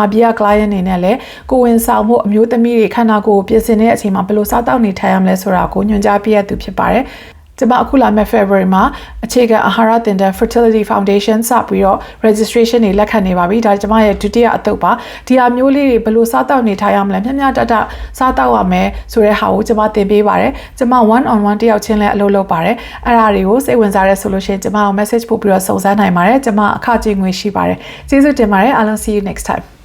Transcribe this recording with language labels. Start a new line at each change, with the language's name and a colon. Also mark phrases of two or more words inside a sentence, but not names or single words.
Burmese: ပြည်က client အနေနဲ့လည်းကိုဝင်ဆောင်မှုအမျိုးသမီးတွေခန္ဓာကိုယ်ပြင်ဆင်တဲ့အချိန်မှာဘယ်လိုစားတောက်နေထိုင်ရမလဲဆိုတာကိုညွှန် ကြားပေးရသူဖြစ်ပါတယ်။ကျွန်မအခုလာမယ့် February မှာအခြေခံအာဟာရသင်တန်း Fertility Foundation စပြီးတော့ registration တွေလက်ခံနေပါပြီဒါကျွန်မရဲ့ဒုတိယအသုတ်ပါဒီဟာမျိုးလေးတွေဘယ်လိုစားတောက်နေထိုင်ရမလဲမျှမျှတတစားတောက်ရမယ်ဆိုတဲ့ဟာကိုကျွန်မသင်ပေးပါတယ်ကျွန်မ
English: one on one
Burmese: တယောက်ချင်းလည်းအလုပ်လုပ်ပါတယ်အဲ့ဒါတွေကိုစိတ်ဝင်စားရဲဆိုလို့ရှိရင်ကျွန်မကို message ပို့ပြီးတော့စုံစမ်းနိုင်ပါတယ်ကျွန်မအခကြေးငွေရှိပါတယ်ကျေးဇူးတင်ပါတယ်အားလုံး
English: see you next time